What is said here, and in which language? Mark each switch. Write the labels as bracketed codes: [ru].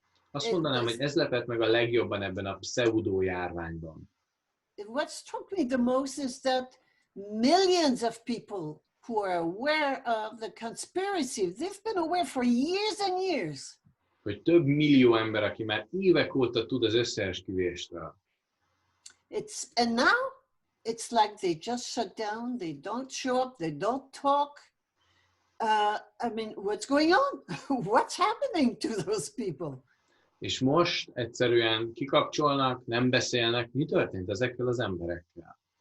[hu] Azt mondanám, hogy ez lepett meg a legjobban ebben a pseudo-járványban. [en] What struck me the most is that millions of people who are aware of the conspiracy, they've been aware for years and years. [hu] Hogy több millió ember, aki már évek óta tud az összeesküvésről. [en] And now it's like they just shut down, they don't show up, they don't talk. I mean, what's going on? What's happening to those people? [hu] És most egyszerűen kikapcsolnak, nem beszélnek. Mi történt ezekkel az emberekkel?